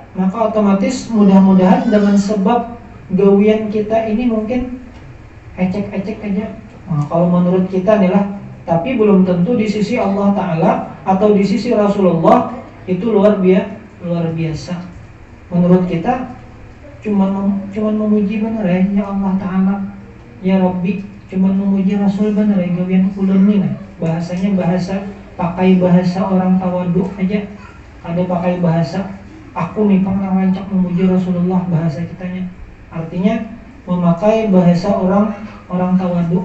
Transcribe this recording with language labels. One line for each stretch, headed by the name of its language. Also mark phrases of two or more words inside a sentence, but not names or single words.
Indonesian: Maka otomatis mudah-mudahan dengan sebab gawian kita ini mungkin ecek-ecek aja. Nah, kalau menurut kita nih lah, tapi belum tentu di sisi Allah Ta'ala atau di sisi Rasulullah itu luar biasa. Menurut kita cuman memuji bener ya Allah Ta'ala,
Arabic: يا رب,
Indonesian: cuman memuji Rasul bener ya
Banjar: gawian ulun nih.
Indonesian: Bahasanya pakai bahasa orang tawadu aja. Ada pakai bahasa aku nih pernah rancak memuji Rasulullah, bahasa kitanya. Artinya memakai bahasa orang tawadu.